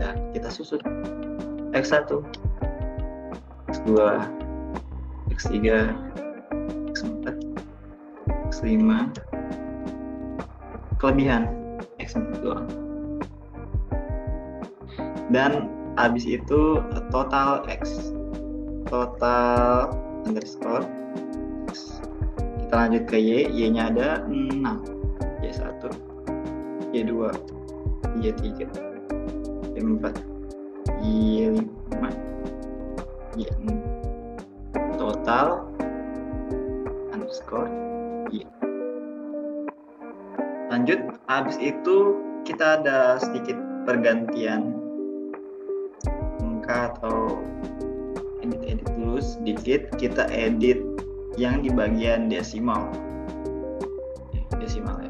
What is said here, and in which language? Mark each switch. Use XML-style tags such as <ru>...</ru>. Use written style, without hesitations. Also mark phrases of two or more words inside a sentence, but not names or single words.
<id>Dan kita susun x1, x2, x3, x4, x5, kelebihan x4 doang. Dan habis itu total x, total underscore x. Kita lanjut ke y-nya ada 6, y1, y2, y3, y4, y5, y6. Total underscore y. Lanjut, habis itu kita ada sedikit pergantian angka atau edit dulu sedikit. Kita edit yang di bagian desimal ya.</id>